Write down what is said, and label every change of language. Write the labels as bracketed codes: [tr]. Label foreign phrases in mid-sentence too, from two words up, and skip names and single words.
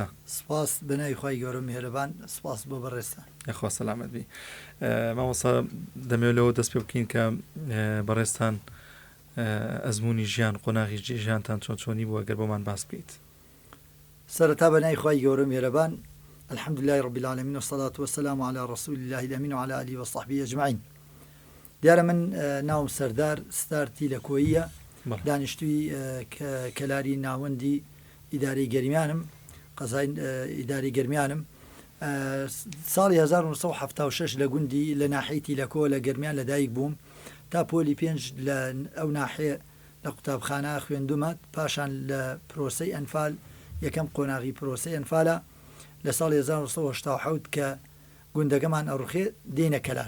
[ckb] سپاس بەناوی خۆی گەورە میهرەبان، سپاس بۆ بەڕێستان. خوا سەلامەت بی. مامۆستا دەمەوێت لەوە دەست پێ بکەین کە بەڕێستان ئەزمموی ژیان قۆناغی ژیانتان چۆنی بووە گەر بۆمان باس بکەیت. سەرەتا بەناوی خۆی گەورە میهرەبان، [ar] الحمد لله رب العالمين والصلاة والسلام على رسول الله الأمين وعلى آله وصحبه أجمعين. [ckb] دیارە من ناوم سەردار ستارتی لە کۆییە، دانیشتووی کەلاری ناوەندی ئیدارەی گەرمیانم، قەزای ئیداری گەرمیانم. ساڵی 1976 لە گوندی لە ناحیەتی لە کۆ لە گەرمیان لەدایک بووم تا پۆلی 5 لە ئەو ناحیە لە قوتابخانە خوێندومە، پاشان لە پرۆسەی ئەنفال یەکەم قۆناغی پرۆسەی ئەنفالە لە ساڵی 1970 کە گوندەکەمان ئەڕوخێ دێنە کەلار.